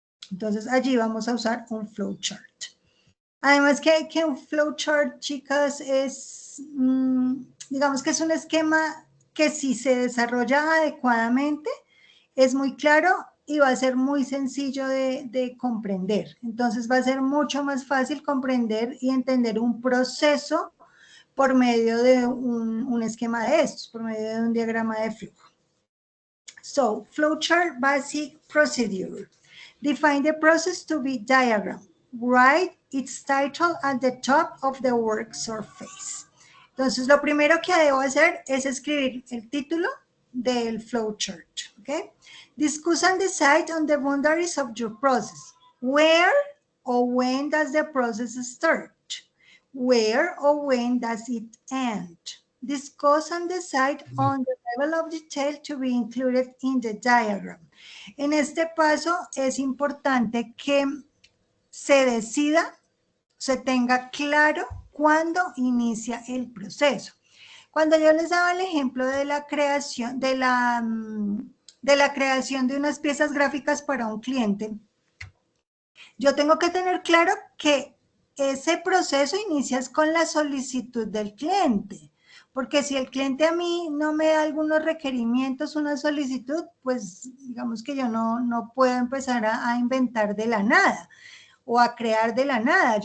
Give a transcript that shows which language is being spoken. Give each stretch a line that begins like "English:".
Spanish: Entonces allí vamos a usar un flowchart. Además que un flowchart, chicas, es, digamos que es un esquema que si se desarrolla adecuadamente, es muy claro y va a ser muy sencillo de comprender. Entonces va a ser mucho más fácil comprender y entender un proceso por medio de un esquema de estos, por medio de un diagrama de flujo.
English: So, flowchart basic procedure. Define the process to be diagram. Write its title at the top of the work surface.
Spanish: Entonces, lo primero que debo hacer es escribir el título del flowchart, ¿ok?
English: Discuss and decide on the boundaries of your process. Where or when does the process start? Where or when does it end? Discuss and decide on the level of detail to be included in the diagram.
Spanish: En este paso es importante que se decida, se tenga claro cuándo inicia el proceso. Cuando yo les daba el ejemplo de la creación de unas piezas gráficas para un cliente, yo tengo que tener claro que ese proceso inicia con la solicitud del cliente, porque si el cliente a mí no me da algunos requerimientos, una solicitud, pues digamos que yo no puedo empezar a inventar de la nada o a crear de la nada.